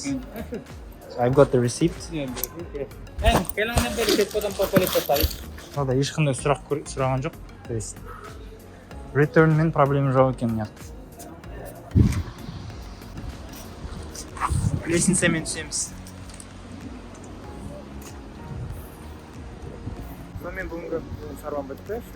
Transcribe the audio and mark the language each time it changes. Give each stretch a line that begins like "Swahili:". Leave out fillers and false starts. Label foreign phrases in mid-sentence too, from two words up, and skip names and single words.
English: So I've got the receipt.
Filipino: kailangan ng receipt po ng papalit pa tayo.
Kazakh: Да, ешқандай сұраған жоқ.
Russian: То есть
Kazakh: returnмен проблема жоқ екен мына жақта. лестницамен түсеміз. Сонымен бүгінгі шаруам бітті.